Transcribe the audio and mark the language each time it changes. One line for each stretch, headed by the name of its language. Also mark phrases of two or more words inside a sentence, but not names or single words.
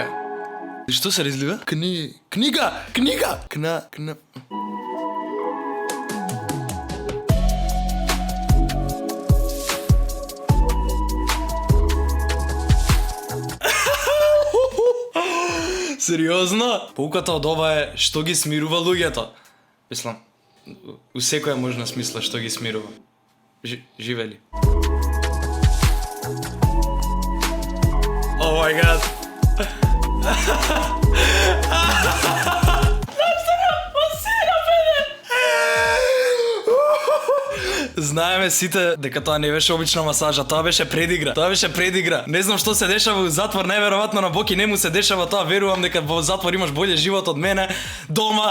Macedonian: Што се разлива? Книга! Сериозно? Поуката од ова е што ги смирува луѓето. Мислам, у секоја можна смисла што ги смирува. Живели.
English: Oh my god.
Macedonian: Знаеме сите дека тоа не беше обична масажа, тоа беше предигра. Не знам што се дешава во затвор, најверојатно на Боки не му се дешава тоа, верувам дека во затвор имаш боле живот од мене, дома.